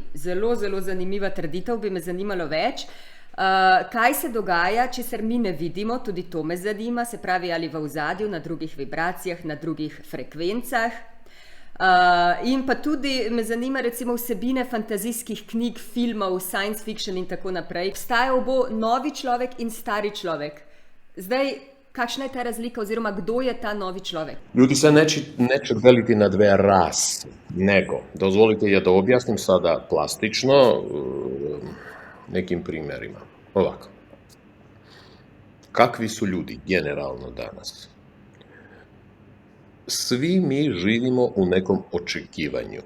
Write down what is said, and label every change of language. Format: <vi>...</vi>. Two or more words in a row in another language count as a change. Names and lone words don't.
<sl>Zelo, zelo zanimiva trditev, bi me zanimalo več. Kaj se dogaja, česar mi ne vidimo, tudi to me zanima, se pravi ali v ozadju, na drugih vibracijah, na drugih frekvencah. In pa tudi me zanima recimo vsebine fantazijskih knjig, filmov,</sl> <en>science fiction</en> <sl>in tako naprej. Obstajal bo novi človek in stari človek. Zdaj, kakšna je ta razlika oziroma kdo je ta novi človek?</sl> <sr>Ljudi se neće deliti na dve rase, nego, dozvolite je da objasnim sada plastično nekim primjerima. Ovako. Kakvi su ljudi generalno danas? Svi mi živimo u nekom očekivanju.</sr>